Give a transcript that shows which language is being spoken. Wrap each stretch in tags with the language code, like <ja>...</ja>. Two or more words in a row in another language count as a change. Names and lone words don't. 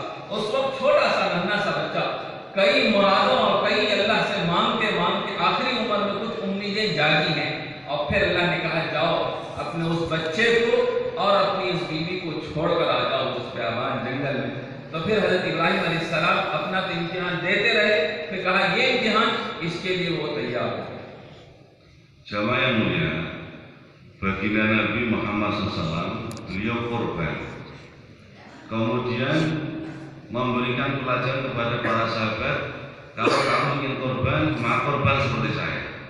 <ur>اس وقت چھوٹا سا ننھا سا بچہ کئی مرادوں اور کئی اللہ سے مانگتے مانگتے آخری عمر میں کچھ امیدیں جاگی ہیں، اور پھر اللہ نے کہا جاؤ اپنے اس بچے کو اور اپنی اس بیوی کو چھوڑ کر آ جاؤ اس بیابان جنگل میں۔ تو پھر حضرت ابراہیم علیہ السلام اپنا تو امتحان دیتے رہے، پھر کہا یہ امتحان اس کے لیے وہ تیار ہو۔</ur> <id>Jamaah yang mulia, baginda Nabi Muhammad SAW, beliau korban. Kemudian memberikan pelajaran kepada para sahabat, kalau kamu ingin korban, maka korban seperti saya.</id>